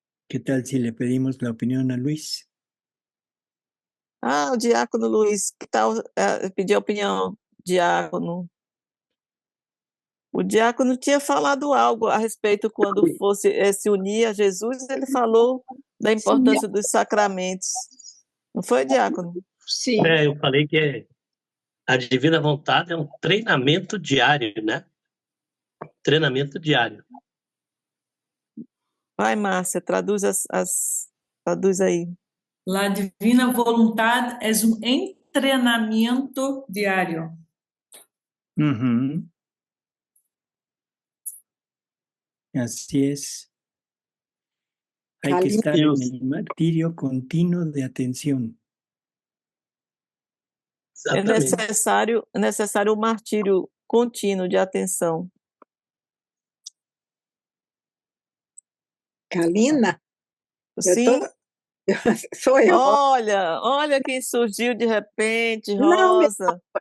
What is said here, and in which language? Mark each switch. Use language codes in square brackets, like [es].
[es] ¿qué tal si le pedimos la opinión a Luis? [pt] O diácono Luiz, que tal pedir opinião, diácono? O diácono tinha falado algo a respeito quando fosse se unir a Jesus, ele falou da importância dos sacramentos. Não foi, diácono? Sim. Eu falei que a divina vontade é um treinamento diário, né? Treinamento diário. Vai, Márcia, traduz traduz aí. [es] La divina voluntad es un entrenamiento diario. Ujú. Así es. Hay que estar en el martirio continuo de atención. [pt] É necessário o martírio contínuo de atenção. Kalina? Sim. Sou eu. Olha quem surgiu de repente, Rosa.